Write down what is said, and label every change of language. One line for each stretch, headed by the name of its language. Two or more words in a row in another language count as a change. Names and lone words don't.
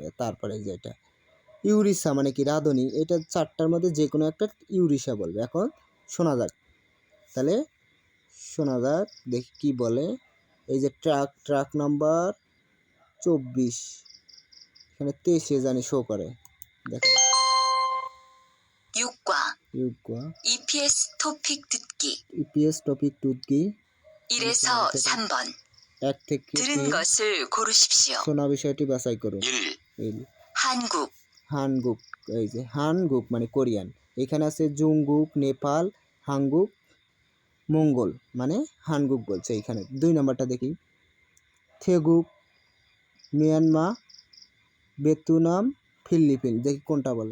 Bangla: তারপরে যেটা ইউরিসা মানে কি রাঁধুনি, এটা 4টার মধ্যে যে কোনো একটা ইউরিসা বলবে। এখন শোনা যাক, তাহলে শোনা যাক দেখি কি বলে। এই যে ট্রাক নাম্বার 24 এখানে 23 জানি শো করে, দেখো 6과
Korean: EPS 토픽 듣기
Bangla: EPS টপিক টুতকি
Korean: 1에서 3번
Bangla: 1 থেকে
Korean: 들은 3 것을 고르십시오.
Bangla: শোনা বিষয়টি বাছাই করুন।
Korean: 1. 한국
Bangla: হানগুক, এই যে হানগুক মানে কোরিয়ান। এখানে আছে জুংগুক নেপাল, হাঙ্গুক মঙ্গল মানে হানগুক বলছে। এইখানে 2 নম্বরটা দেখি থেগুক মিয়ানমা ভিয়েতনাম ফিলিপিন, দেখি কোনটা বলে।